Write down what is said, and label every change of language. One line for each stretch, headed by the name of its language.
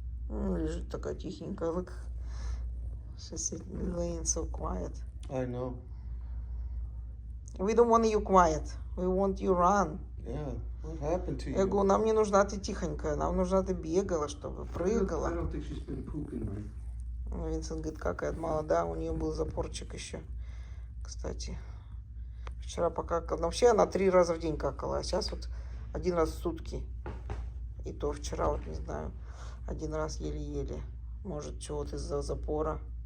Russian: Лежит такая тихенькая.
English: Look. She's laying so quiet. I know. We don't want you quiet. We want you run. Yeah. What happened to you?
Russian: Я говорю, нам не нужна ты тихонькая, нам нужна ты бегала, чтобы
English: I
Russian: прыгала.
English: don't think she's been pooping, right?
Russian: Винсент говорит, какая молода, у нее был запорчик еще. Кстати, вчера покакала. Но вообще она 3 раза в день какала, а сейчас вот 1 раз в сутки. И то вчера, вот не знаю, 1 раз еле-еле. Может, чего-то из-за запора.